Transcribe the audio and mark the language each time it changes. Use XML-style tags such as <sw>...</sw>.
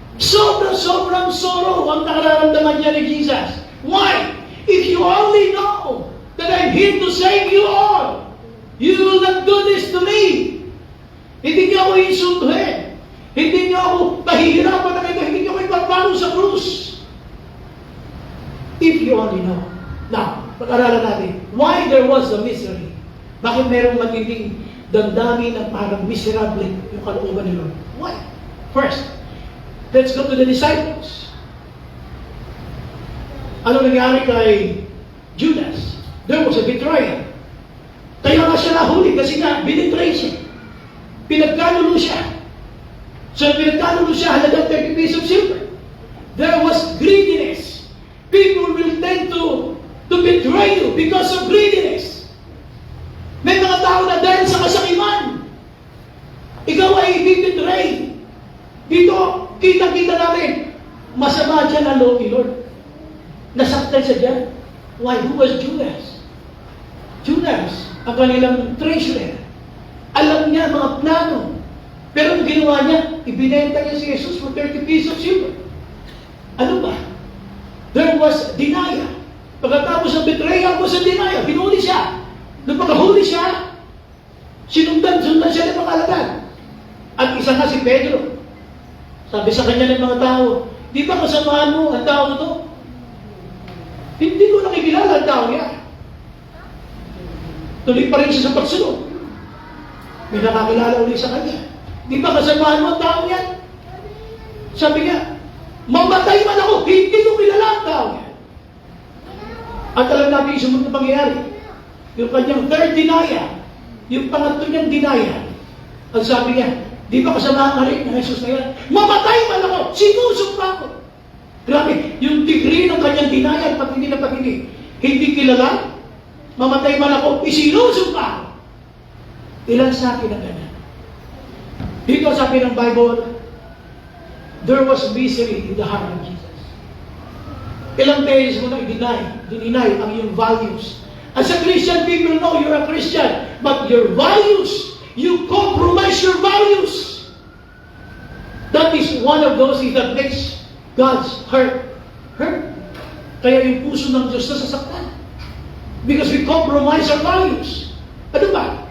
<tl>Sobrang sorrow ang nararamdaman niya ni Jesus.</tl> <en>Why? If you only know that I'm here to save you all, you will not do this to me.</en> <tl>Hindi niyo ako insultuhin. Hindi niyo ako pahihirapan na ito. Hindi niyo ako ipapalo sa krus.</tl> <en>If you only know.</en> <tl>Now, pag-aralan natin,</tl> <en>why there was a misery?</en> <tl>Bakit merong matinding damdamin na parang miserable yung kalooban ni Lord? Why?</tl> <en>First, let's go to the disciples.</en> <tl>Ano nangyari kay Judas?</tl> <en>There was a betrayal.</en> <tl>Kaya nga siya nahuli kasi nga binitray siya. Pinagkanulo siya. So pinagkanulo siya halagang 30 pieces of silver.</tl> <en>There was greediness. People will tend to betray you because of greediness.</en> <tl>May mga tao na dahil sa kasakiman, ikaw ay ibibitray. Dito, kita-kita namin, masama dyan ang loob ni Lord. Nasaktan siya dyan. Why?</tl> <en>Who was Judas?</en> <tl>Judas, ang kanilang treasurer. Alam niya mga plano. Pero ang ginawa niya, ibinenta niya si Jesus for 30 pieces of silver. Ano ba?</tl> <en>There was denial.</en> <tl>Pagkatapos ng</tl> <en>betrayal was a denial.</en> <tl>Hinuli siya. Nung pagkahuli siya, sundan siya ng mga alagad. At isa nga si Pedro. Sabi sa kanya ng mga tao, di ba kasamaan mo ang tao ito? Hindi ko nakikilala ang tao niya. Tuloy pa rin siya sa pagsunod. May nakakilala ulit sa kanya. Di ba kasamaan mo ang tao niya? Sabi niya, mamatay man ako, hindi ko kilala ang tao niya. At alam natin yung sumunod na pangyayari. Yung kanyang third denial, yung pangatlo niyang denial, ang sabi niya, di ba kasama ka rin ng Jesus na yan? Mamatay man ako! Sinusumpa ko! Grabe, yung degree ng kanyang denial, patindi na patindi. Hindi kilala, mamatay man ako, isinusumpa ko! Ilan sa akin ang ganyan? Dito sabi ng</tl> <en>Bible, there was misery in the heart of Jesus.</en> <tl>Ilang beses mo na i-deny ang iyong values.</tl> <en>As a Christian, people know you're a Christian, but your values, you compromise your values. That is one of those things that makes God's heart hurt.</en> <tl>Kaya yung puso ng Diyos nasasaktan.</tl> <en>Because we compromise our values.</en> <tl>Ano ba?</tl>